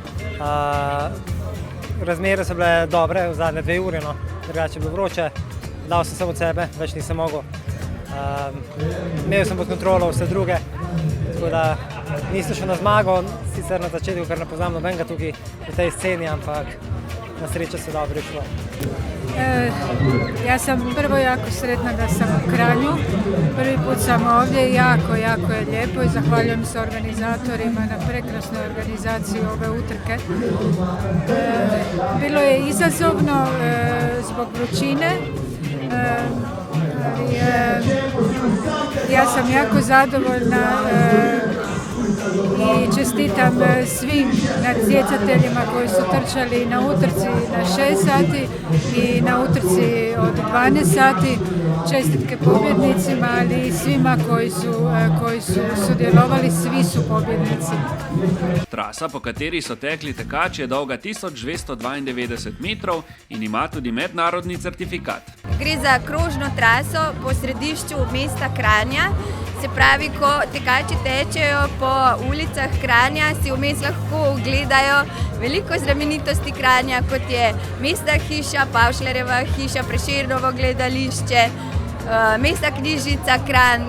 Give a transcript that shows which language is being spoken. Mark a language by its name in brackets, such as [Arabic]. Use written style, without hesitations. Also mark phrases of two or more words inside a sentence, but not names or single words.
[Slovenian] Razmere so bile dobre v zadnje 2 ure, drugače je bilo vroče. Dal sem se od sebe, več nisem mogel. Imel sem pod kontrolo vse druge, tako da nisem šel na zmago, sicer na začetku, ker ne poznam nobenega tukaj v tej sceni, ampak na srečo se dobro išlo. [Croatian] Ja sam prvo jako sretna da sam u Kranju. Prvi put sam ovdje, jako je lijepo i zahvaljujem se organizatorima na prekrasnoj organizaciji ove utrke. Bilo je izazovno zbog vrućine, ali ja sam jako zadovoljna i čestitam svim natjecateljima koji su trčali na utrci na 6 sati i na utrci od 12 sati. Čestitke pobjednicima, ali i svima koji su sudjelovali, svi su pobjednici. [Slovenian] Trasa, po kateri so tekli tekači, je dolga 1292 metrov in ima tudi mednarodni certifikat. Gre za krožno traso po središču mesta Kranja. Se pravi, ko tekači tečejo po ulicah Kranja, si vmes lahko ogledajo veliko znamenitosti Kranja, kot je Mestna hiša, Pavšlerjeva hiša, Prešernovo gledališče, Mestna knjižnica Kranj.